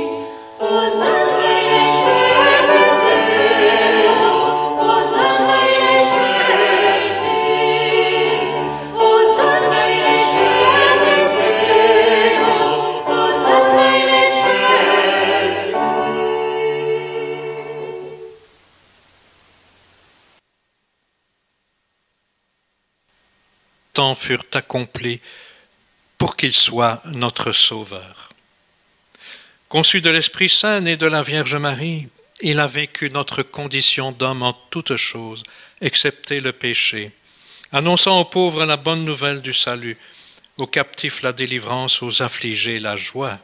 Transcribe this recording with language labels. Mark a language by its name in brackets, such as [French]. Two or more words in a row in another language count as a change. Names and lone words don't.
[Latin] Hosanna in excelsis Deo, Hosanna in excelsis, Hosanna in excelsis Deo, Hosanna in excelsis. [French] Temps furent accomplis pour qu'il soit notre Sauveur. Conçu de l'Esprit Saint et de la Vierge Marie, il a vécu notre condition d'homme en toutes choses, excepté le péché, annonçant aux pauvres la bonne nouvelle du salut, aux captifs la délivrance, aux affligés la joie.